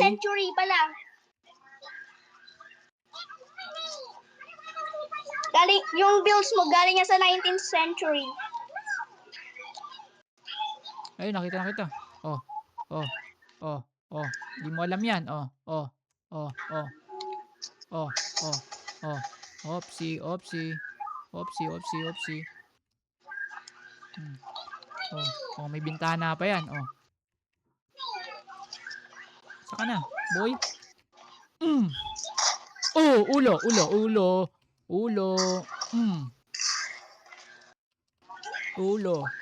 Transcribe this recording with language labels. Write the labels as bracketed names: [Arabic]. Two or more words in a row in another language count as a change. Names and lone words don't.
[Filipino] century pa lang. Galing, yung builds mo galing niya sa 19th century. Ayun, nakita na kita. Oh. Oh. Oh. Oh. Di mo alam yan. Oh. Oh. Oh. Oh. Oh. Oh. Oh. Opsi, opsi. Opsi, opsi, opsi. Oh. Oh, may bintana pa yan. Oh. Saka na, boy. Oh, ulo, ulo, ulo. Ulo. Ulo.